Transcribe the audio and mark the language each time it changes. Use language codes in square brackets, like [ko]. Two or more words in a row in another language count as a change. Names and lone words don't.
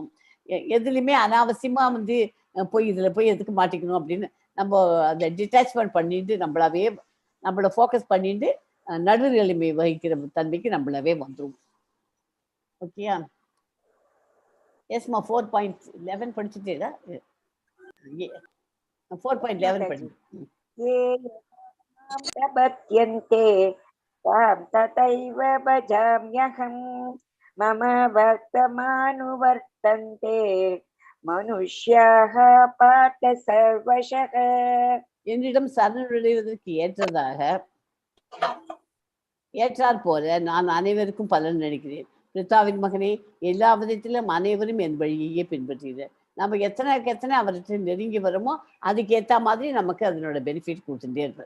[ta] எதுலையுமே அனாவசியமாக வந்து இதில் போய் எதுக்கு மாட்டிக்கணும் அப்படின்னு நம்ம அதை டிட்டாச்மெண்ட் பண்ணிட்டு நம்மளாவே நம்மளை ஃபோக்கஸ் பண்ணிட்டு நடுநிலைமை வகிக்கிற தன்மைக்கு நம்மளவே வந்துடும். ஓகேயா? எஸ்மா 4.11 படிச்சுட்டேடா. 4.11 படி. [sa] प्रपद्यन्ते तां तथैव भजाम्यहं मम वर्तमानुवर्तन्ते मनुष्याः पार्थ सर्वशः. [ta] என்னிடம் சரணடைவதற்கு ஏற்றாற் போல நான் அனைவருக்கும் பலன் நினைக்கிறேன். பிரித்தாவின் மகனே, எல்லா விதத்திலும் அனைவரும் என் வழியையே பின்பற்றுகிறேன். நம்ம எத்தனை அவர்கிட்ட நெருங்கி வரோமோ அதுக்கு ஏற்ற மாதிரி நமக்கு அதனோட பெனிஃபிட் கொடுத்துட்டே இருப்பேன்.